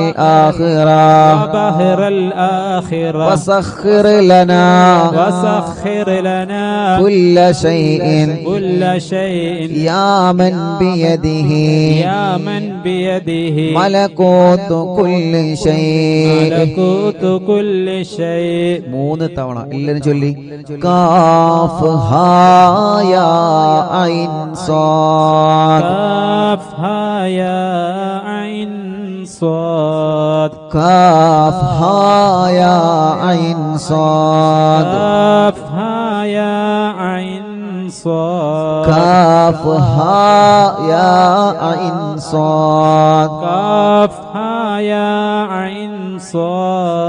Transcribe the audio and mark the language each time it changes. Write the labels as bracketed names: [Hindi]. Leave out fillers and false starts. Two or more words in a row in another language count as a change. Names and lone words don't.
[Arabic] الآخرة وسخر لنا كل شيء يا من بيده ملكوت كل شيء [Malayalam] മൂന്ന് തവണ എല്ലാരും ചൊല്ലി [Arabic] كاف ها يا عين صاد كاف ها يا عين صاد كاف ها يا عين صاد كاف ها يا عين صاد كاف ها يا عين صاد كاف ها يا عين صاد